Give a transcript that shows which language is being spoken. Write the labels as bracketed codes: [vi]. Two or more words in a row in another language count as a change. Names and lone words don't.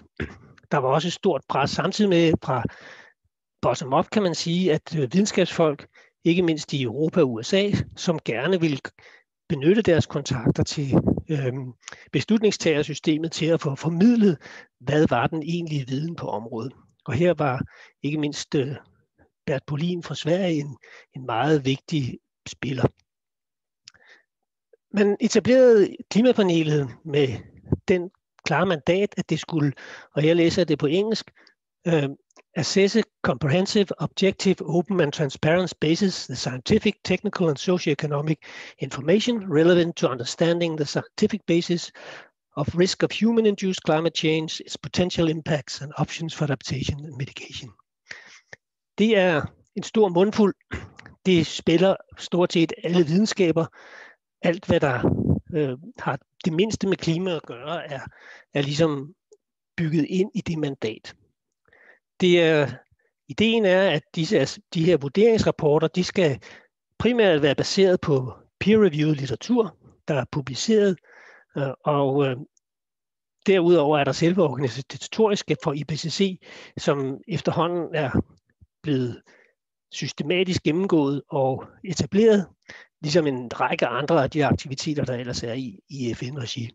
[da] Der var også et stort pres samtidig med fra [en] bottom up, [da] kan man sige, at videnskabsfolk, ikke mindst i Europa og USA, som gerne ville benytte deres kontakter til beslutningstagersystemet til at få formidlet, hvad var den egentlige viden på området. Og her var ikke mindst Bert Bolin fra Sverige en meget vigtig spiller. Man etablerede klimapanelet med den klare mandat, at det skulle, og jeg læser det på engelsk, [en] assess a comprehensive, objective, open and transparent basis, the scientific, technical and socioeconomic information relevant to understanding the scientific basis of risk of human-induced climate change, its potential impacts and options for adaptation and mitigation. [da] Det er en stor mundfuld. Det spiller stort set alle videnskaber. Alt, hvad der har det mindste med klima at gøre, er ligesom bygget ind i det mandat. Ideen er, at de her vurderingsrapporter, de skal primært være baseret på peer-reviewed litteratur, der er publiceret, og derudover er der selve organisatoriske for IPCC, som efterhånden er blevet systematisk gennemgået og etableret, ligesom en række andre af de aktiviteter, der ellers er i FN-regi.